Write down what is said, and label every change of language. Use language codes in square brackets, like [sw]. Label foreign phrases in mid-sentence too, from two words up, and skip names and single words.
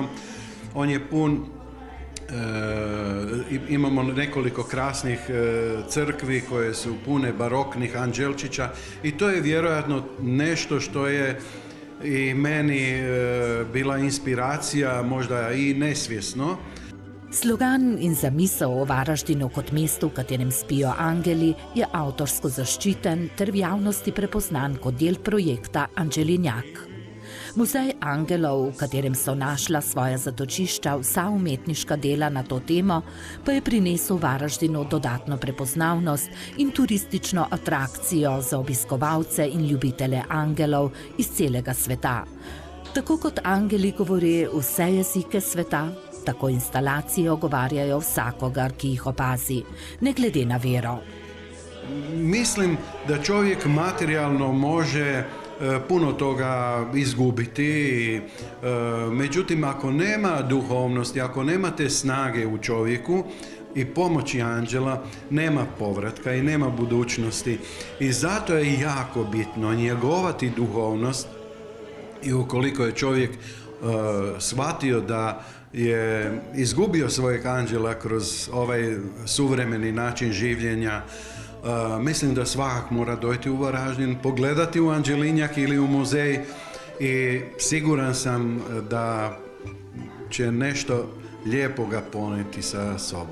[hr] On je pun, imamo nekoliko krasnih crkvi koje su pune baroknih anđelčića i to je vjerojatno nešto što je i meni bila inspiracija, možda i nesvjesno. [sl] Slogan in zamisel o Varaždinu kot mestu, v katerem spijo angeli, je avtorsko zaščiten ter v javnosti prepoznan kot del projekta Anđelinjak. Muzej angelov, v katerem so našla svoja zatočišča vsa umetniška dela na to temo, pa je prinesel Varaždinu dodatno prepoznavnost in turistično atrakcijo za obiskovalce in ljubitele angelov iz celega sveta. Tako kot angeli govori vse jezike sveta, tako instalacije ogovarjajo vsakogar, ki jih opazi, ne glede na vero. [hr] Mislim da čovjek materijalno može puno toga izgubiti, međutim ako nema duhovnosti, ako nema te snage u čovjeku i pomoći anđela, nema povratka i nema budućnosti. I zato je jako bitno njegovati duhovnost i ukoliko je čovjek shvatio da je izgubio svojeg anđela kroz ovaj suvremeni način življenja, mislim da svakak mora dojti u Varaždin, pogledati u Anđelinjak ili u muzej i siguran sam da će nešto lijepoga poneti sa sobom.